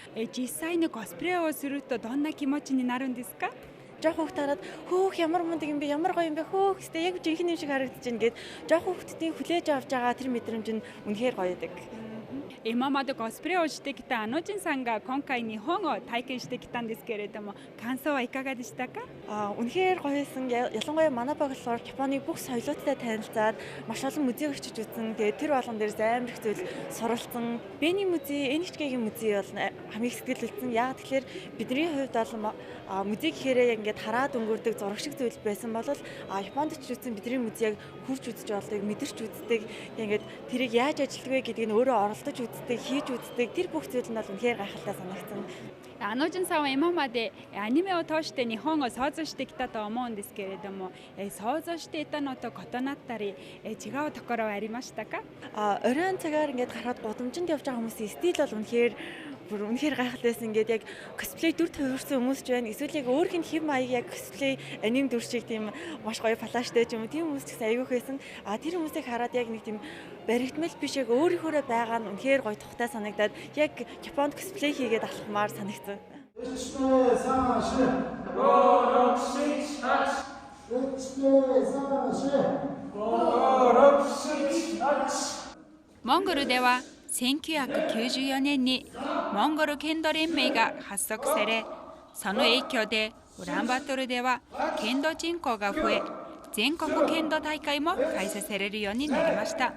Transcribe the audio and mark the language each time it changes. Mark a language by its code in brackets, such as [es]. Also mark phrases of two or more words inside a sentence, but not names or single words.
[ja] 実際にコスプレをするとどんな気持ちになるんですか？ [mn] жоох хүүхдээрээ хөөх ямар мундаг юм бэ, ямар гоё юм бэ, хөөх гэхдээ яг жинхэнэ юм шиг харагдаж байна гэд жоох хүүхдүүдийн хүлээж авч байгаа тэр мэдрэмж нь үнэхээр гоё байдаг. [ja] 今までコスプレをしてきたあのじんさんが今回日本を体験してきたんですけれども、感想はいかがでしたか？ [mn] үнэхээр гоё байсан. Ялангуяа манай баг болохоор Японы бүх соёлооттой танилцаад маш олон музейг очиж үзсэн. Тэгээд тэр болгон дээрээс амар их зүйл суралцсан. Бэни музей, NHK-ийн музей бол хамгийн сэтгэлэлцэн. Яг тэгэхээр бидний хувьд бол музей гэхээрээ ингээд хараад өнгөрдөг зураг шиг зүйл байсан бол Японд ч үзсэн бидний музейг хурж үзэж болдог, мэдэрч үздэг. Ингээд тэрийг яаж ажилладаг вэ гэдгийг өөрөө оролдож үздэг, хийж үздэг. Тэр бүх зүйл нь бол үнэхээр гайхалтай санагдсан. [ja] あのじんさんは今までアニメを通して日本を想像してきたと思うんですけれども、想像していたのと異なったり違うところはありましたか？ [mn] Оройн цагаар ингээд гараад гудамжинд явж байгаа хүмүүсийн стил бол үнэхээр гайхалтайсэн. Ингээд яг косплей дүр төвөрсөн хүмүүс ч байна. Эсвэл яг өөрийнх нь хэв маяг яг косплей аним дүр шиг тийм маш гоё флаштай ч юм уу, тийм хүмүүс ч гэсэн аягүй байсан. Тэр хүмүүсийг хараад яг нэг тийм баригдмал биш, яг өөрийнхөө байгаа нь үнэхээр гоё тухтай санагдаад яг Японд косплей хийгээд алхмаар санагдсан. [ja] モンゴルでは1994年にモンゴル剣道連盟が発足され、その影響でウランバートルでは剣道人口が増え、全国剣道大会も開催されるようになりました。